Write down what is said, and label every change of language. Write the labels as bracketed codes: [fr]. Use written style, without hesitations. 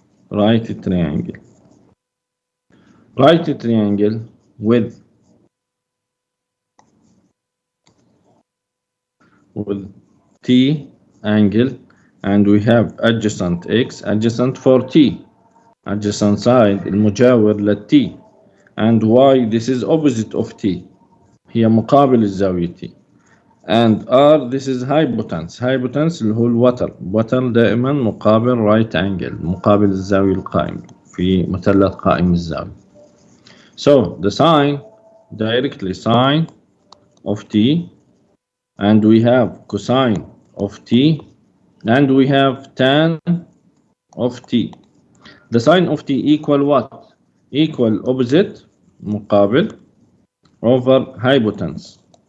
[en] right triangle. Right triangle with T angle, and we have adjacent X adjacent for T, adjacent side [ar] المجاور للT, [en] and Y this is opposite of T, [ar] هي مقابل الزاوية T, [en] and R this is hypotenuse. [ar] Hypotenuse اللي هو الوتر دائما مقابل right angle، مقابل الزاوية القائمة في مثلث قائم الزاوية. [en] So the sign directly sine of T, and we have cosine of T, and we have tan of T. The sine of T equal what? Equal opposite مقابل over hypotenuse.